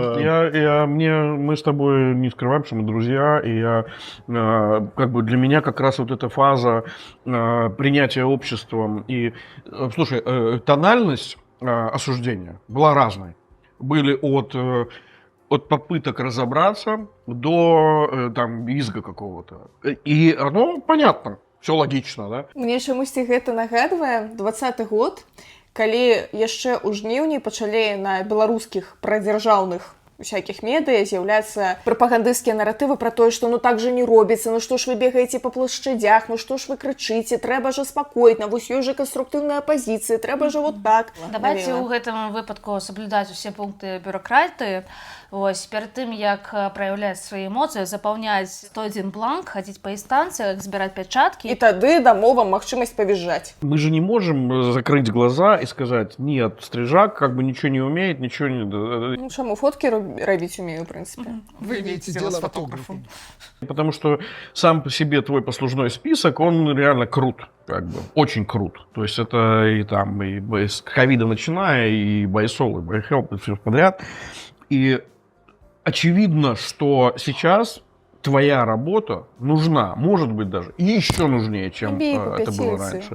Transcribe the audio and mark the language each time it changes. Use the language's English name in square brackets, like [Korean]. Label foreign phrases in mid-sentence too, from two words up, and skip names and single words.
[Russian] Мы с тобой не скрываем, что мы друзья, и для меня как раз вот эта фаза принятия обществом и, слушай, тональность осуждения была разной. Были от попыток разобраться до визга какого-то. И оно понятно, все логично, да? [Belarusian] Мне чамусьці гэта нагадвае 20-й год, калі яшчэ ў жніўні пачалі на беларускіх прадзяржаўных всяких медыа з'яўляцца прапагандысцкія наратывы про тое, што ну так же не робіцца, ну што ж вы бегаеце па плашчадях, ну што ж вы крычыце, трэба ж спакойна, вось ёсць жа канструктыўная апазіцыя, трэба же вот так. Давайте ў гэтым выпадку соблюдаць усе пункты бюрократыі. Вось, перад тым, як праяўляць свае эмоцыі, запаўняць 101 бланк, хадзіць па інстанцыях, збіраць пячаткі. І тады дамо вам магчымасць павязжаць. [Russian] Мы же не можем закрыть глаза и сказать, нет, Стрижак как бы ничего не умеет, ничего не... [Belarusian] Ну, чаму фоткі рабіць умею, [Russian] в принципе. Вы имеете дело с фотографом. Потому что сам по себе твой послужной список, он реально крут, как бы, очень крут. То есть это и там, и с ковида начиная, и Байсол, и Байхелп, и все подряд. И очевидно, что сейчас твоя работа нужна, может быть, даже еще нужнее, чем это было раньше.